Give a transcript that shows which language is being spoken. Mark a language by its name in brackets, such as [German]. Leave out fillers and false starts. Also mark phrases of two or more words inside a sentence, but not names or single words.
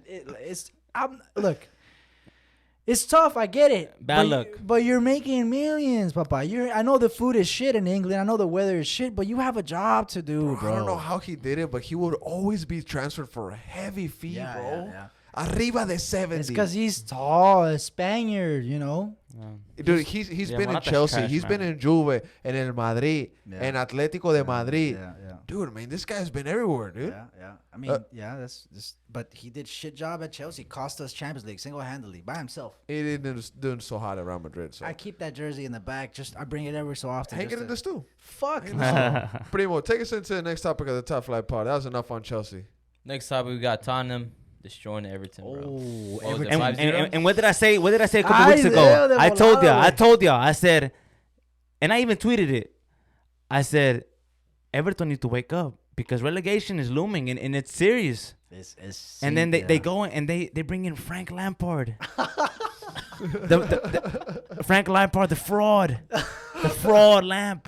[English] Look. It's tough. I get it. Bad but, luck. But you're making millions, Papa. I know the food is shit in England. I know the weather is shit. But you have a job to do, bro. I don't know how he did it, but he would always be transferred for a heavy fee, Yeah, bro. yeah, yeah. [Spanish] Arriba de 70. [English] It's because he's tall, a Spaniard, you know. Dude, he's Yeah, been in Morata's Chelsea. trash, He's been man. in Juve and in Madrid Yeah. and Atlético de Madrid. Yeah, yeah. Dude, man, this guy's been everywhere, dude. Yeah, yeah. I mean, that's just. But he did shit job at Chelsea. Cost us Champions League single-handedly by himself. He didn't doing so hot at Real Madrid. So I keep that jersey in the back. I bring it every so often. hang just it in to- this too. Fuck. Hang it in this too. Primo, take us into the next topic of the Top Flight Pod. That was enough on Chelsea. Next topic, we got Tottenham destroying Everton, bro. Oh, What was Everton. it, And, 5-0? and what did I say? What did I say a couple Ay, weeks ago? [Spanish] Dios de [English] I [Spanish] volado. [English] told y'all. I said, and I even tweeted it. I said, Everton need to wake up because relegation is looming and it's serious. It's And then they go in and they bring in Frank Lampard. the Frank Lampard, the fraud lamp.